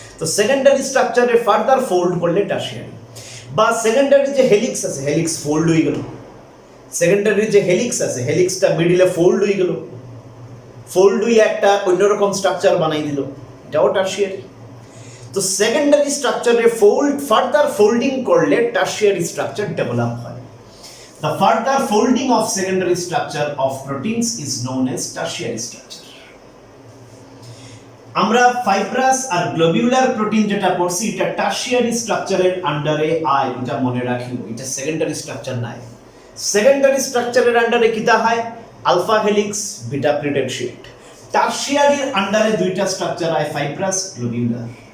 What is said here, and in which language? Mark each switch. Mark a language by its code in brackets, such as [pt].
[bn] তো secondary স্ট্রাকচারে further fold করলে tertiary. বা সেকেন্ডারি যে হেলিক্স আছে, হেলিক্স ফোল্ড হয়ে গেল, সেকেন্ডারি যে হেলিক্স আছে, হেলিক্সটা মিডিলে ফোল্ড হয়ে গেল, ফোল্ড হয়ে একটা অন্যরকম স্ট্রাকচার বানাই দিল, এটাও টারশিয়ারি। তো সেকেন্ডারি স্ট্রাকচারে ফার্দার ফোল্ডিং করলে টারশিয়ারি স্ট্রাকচার ডেভেলপ হয়। [en] The further folding of secondary structure of proteins is known as tertiary structure. [bn] আমরা ফাইব্রাস আর গ্লোবিউলার প্রোটিন যেটা পড়ছি, এটা টারশিয়ারি স্ট্রাকচারের আন্ডারে আয়, এটা মনে রাখিও, এটা সেকেন্ডারি স্ট্রাকচার নাই। সেকেন্ডারি স্ট্রাকচারের আন্ডারে কিতা হয়, alpha helix, beta plated sheet. টারশিয়ারির আন্ডারে দুইটা স্ট্রাকচার হয়, ফাইব্রাস, গ্লোবিউলার।